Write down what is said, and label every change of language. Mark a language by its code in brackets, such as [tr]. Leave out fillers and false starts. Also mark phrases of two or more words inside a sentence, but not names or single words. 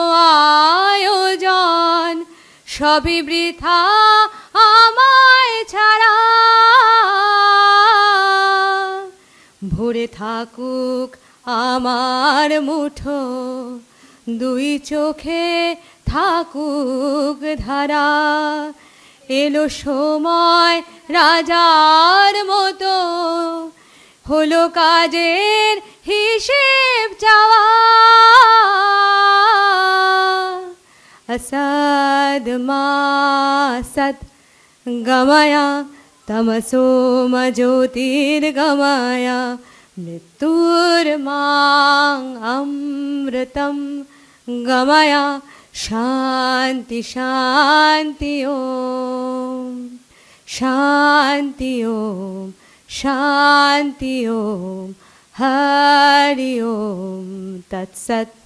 [bn] আয়োজন সবই বৃথা আমায় ছাড়া ভরে থাকুক আমার মুঠো দুই চোখে থাকুক ধারা এলো সময় রাজার মতো হলো কাজের হিসেব চাওয়া [sa] असद मा सद गमया तमसो म ज्योतिर्गमया मृत्युर्मां अमृतं गमया शांति शांति ओम शांति ओम शांति ओम हरि ओम तत्सत